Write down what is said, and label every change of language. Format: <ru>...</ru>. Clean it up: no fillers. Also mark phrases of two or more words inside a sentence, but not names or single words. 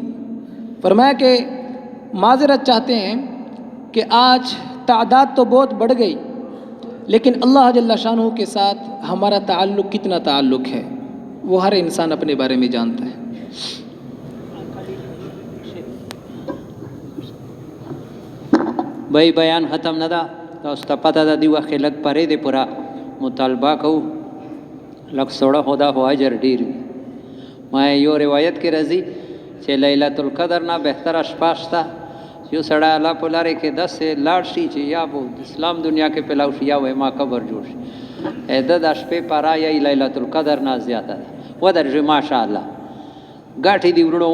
<ur>فرمایا کہ معذرت چاہتے ہیں کہ آج تعداد تو بہت بڑھ گئی لیکن اللہ جل شانہ کے ساتھ ہمارا تعلق کتنا تعلق ہے وہ ہر انسان اپنے بارے میں جانتا ہے۔</ur> <ps>بھائی بیان ختم نہ دا تاسو ته پته ده دی وخت لږ پرې دی پورا مطالبه کوو، لږ سوړه خو دا خو اجر ډېر وي۔ ما یو روایت کې راځي چې لیلة القدر نه بهتره شپه شته، یو سړی الله په لارې کې داسې لاړ شي چې یا به اسلام دنیا کې پلاو شي یا وایي ما قبر جوړ شي، د شپې پرا یا لیلة القدر نه زیاته ده ودرېږي ماشاءالله ګاټې دي ورونو</ps>